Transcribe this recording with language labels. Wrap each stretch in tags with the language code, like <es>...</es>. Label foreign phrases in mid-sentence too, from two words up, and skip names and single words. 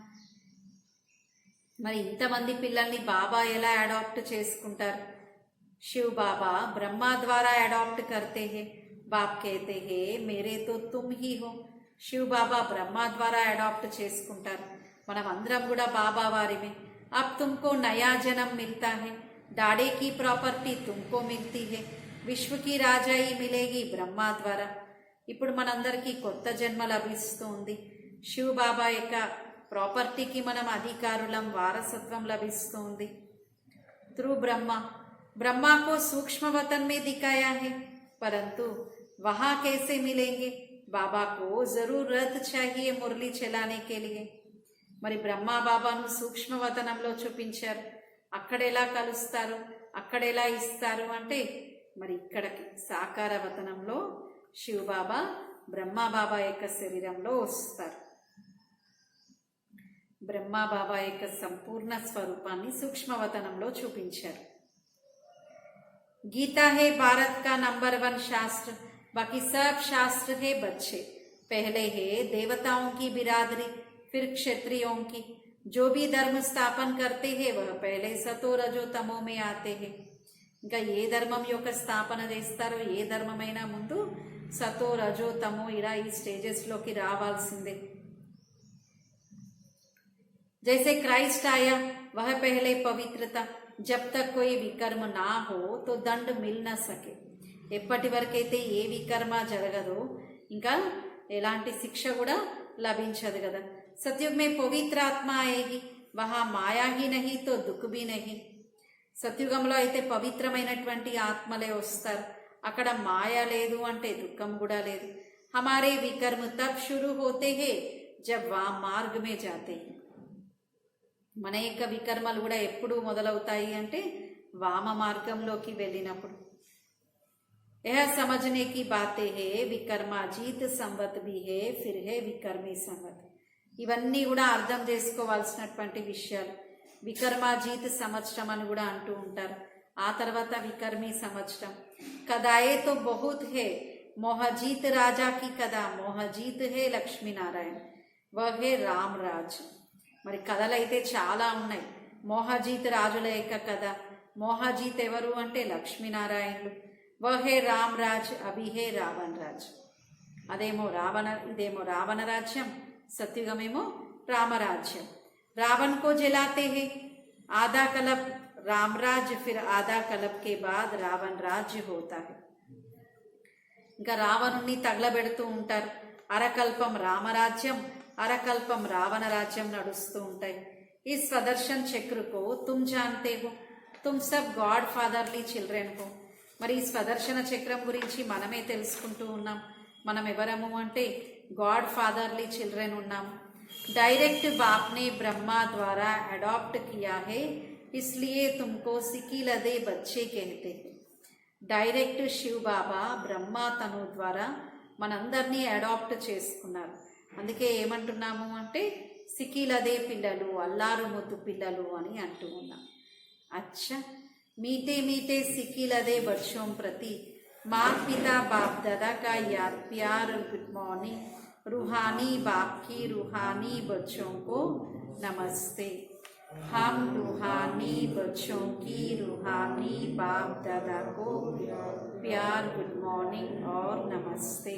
<te>మరి ఇంతమంది పిల్లల్ని బాబా ఎలా అడాప్ట్ చేసుకుంటారు?</te> <hi>शिव बाबा ब्रह्मा द्वारा अडॉप्ट करते हैं. बाप कहते हैं मेरे तो तुम ही हो.</hi> <te>శివ్ బాబా బ్రహ్మ ద్వారా అడాప్ట్ చేసుకుంటారు, మనం అందరం కూడా బాబా వారిమే.</te> <hi>अब तुमको नया जन्म मिलता है. दाड़े की प्रॉपर्टी तुमको मिलती है. विश्व की राजाई मिलेगी ब्रह्मा द्वारा.</hi> <te>ఇప్పుడు మనందరికీ కొత్త జన్మ లభిస్తుంది. శివ్ బాబా యొక్క ప్రాపర్టీకి మనం అధికారులం, వారసత్వం లభిస్తుంది.</te> <hi>త్రూ ब्रह्मा को सूक्ष्म वतन में दिखाया है, परंतु वहां कैसे मिलेंगे? बाबा को जरूर रथ चाहिए मुरली चलाने के लिए.</hi> <te>మరి బ్రహ్మా బాబాను సూక్ష్మ వతనంలో చూపించారు. అక్కడెలా కలుస్తారు, అక్కడెలా ఇస్తారు అంటే మరి ఇక్కడికి సాకార వతనంలో శివ్ బాబా బ్రహ్మా బాబా యొక్క శరీరంలో వస్తారు. బ్రహ్మా బాబా యొక్క సంపూర్ణ స్వరూపాన్ని సూక్ష్మవతనంలో చూపించారు.</te> <hi>गीता है भारत का नंबर 1 शास्त्र. बाकी सब शास्त्र है बच्चे. पहले है देवताओं की बिरादरी, फिर क्षत्रियों की. जो भी धर्म स्थापन करते हैं वह पहले सतो रजो तमो में आते हैं.</hi> <te>ఇంకా ఏ ధర్మం యొక్క స్థాపన చేస్తారో, ఏ ధర్మమైనా ముందు సతో రజో తమో ఇలా ఈ స్టేజెస్లోకి రావాల్సిందే.</te> <hi>जैसे क्राइस्ट आया वह पहले पवित्रता. जब तक कोई विकर्म ना हो तो दंड मिल न सके.</hi> <te>ఎప్పటి వరకైతే ఏ వికర్మ జరగదో ఇంకా ఎలాంటి శిక్ష కూడా లభించదు కదా.</te> <hi>सतयुग में पवित्र आत्मा आएगी, वहां माया ही नहीं तो दुख भी नहीं.</hi> <te>సత్యుగంలో అయితే పవిత్రమైనటువంటి ఆత్మలే వస్తారు, అక్కడ మాయ లేదు అంటే దుఃఖం కూడా లేదు.</te> <hi>हमारे विकर्म तब शुरू होते हैं जब वाम मार्ग में जाते हैं.</hi> <te>మన యొక్క వికర్మలు కూడా ఎప్పుడు మొదలవుతాయి అంటే వామ మార్గంలోకి వెళ్ళినప్పుడు.</te> <hi>यह समझने की बातें है. विकर्माजीत संवत भी है, फिर है विकर्मी संवत.</hi> <te>ఇవన్నీ కూడా అర్థం చేసుకోవాల్సినటువంటి విషయాలు. వికర్మాజీత్ సంవత్సరం అని కూడా అంటూ ఉంటారు, ఆ తర్వాత వికర్మీ సంవత్సరం.</te> <hi>कथाएं तो बहुत हैं, मोहजीत राजा की कथा. मोहजीत हैं लक्ष्मीनारायण, वह है राम राज.</hi> <te>మరి కథలైతే చాలా ఉన్నాయి. మోహజీత్ రాజుల యొక్క కథ. మోహజీత్ ఎవరు అంటే లక్ష్మీనారాయణులు.</te> <hi>वह है राम राज, अभी है रावण राज.</hi> <te>ఇదేమో రావణ రాజ్యం, సత్యుగమేమో రామరాజ్యం.</te> <hi>रावण को जलाते हैं. आधा कल्प राम राज्य, फिर आधा कल्प के बाद रावण राज्य होता है.</hi> <te>ఇంకా రావణుణ్ణి తగలబెడుతూ ఉంటారు. అరకల్పం రామరాజ్యం, అరకల్పం రావణ రాజ్యం నడుస్తూ ఉంటాయి.</te> <hi>इस स्वदर्शन चक्र को तुम जानते हो, तुम सब</hi> <en>God Fatherly children</en> <hi>हो.</hi> <te>మరి ఈ స్వదర్శన చక్రం గురించి మనమే తెలుసుకుంటూ ఉన్నాం. మనం ఎవరము అంటే</te> <en>God Fatherly children</en> <te>ఉన్నాం.</te> <hi>डायरेक्ट बाप ने ब्रह्मा द्वारा अडॉप्ट किया है, इसलिए तुमको सिकीलदे बच्चे कहते हैं.</hi> <te>డైరెక్ట్ శివ్ బాబా బ్రహ్మ తను ద్వారా మనందరినీ అడాప్ట్ చేసుకున్నారు. అందుకే ఏమంటున్నాము అంటే సికిలదే పిల్లలు, అల్లారు ముద్దు పిల్లలు అని అంటూ ఉన్నాం.</te> <hi>అచ్చా, मीठे मीठे सिकिलदे बच्चों प्रति माता पिता बाप दादा का याद प्यार और</hi> <en>good morning.</en> <hi>रूहानी बाप की रूहानी बच्चों को नमस्ते. हम रूहानी बच्चों की रूहानी बाप दादा को प्यार</hi> <en>good morning</en> <hi>और नमस्ते.</hi>